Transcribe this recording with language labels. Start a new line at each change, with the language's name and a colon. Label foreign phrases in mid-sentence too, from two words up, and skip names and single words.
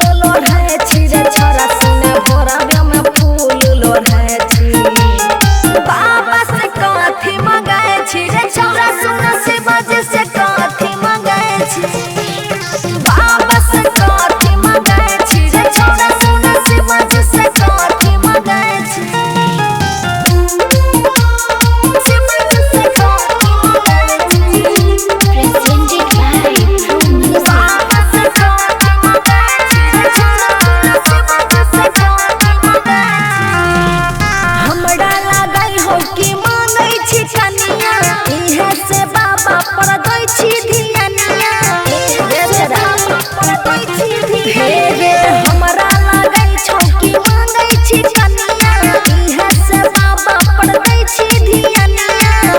Maithili: लोढ़ै छी रे छोरा सुन भोरवे में फूल लोढ़ै छी बाबा से काथी मंगाए छी रे छोरा सुन शिवज से काथी मंगाए छी बाबा से काथी मंगाए छी रे छोरा सुन शिवज से काथी मंगाए छी शिवज से काथी मंगाए छी
English: Presented by True Music.
Maithili: बाबा से काथी मंगाए छी रे छोरा सुन शिवज से काथी मंगाए छी हमरा लागै हो कि मांगै छी कनिया इहे से बाबा पर दै छी धियानिया रे बाबा पर दै छी धियानिया हे रे हमरा लागै छौ कि मांगै छी कनिया इहे से बाबा पर दै छी धियानिया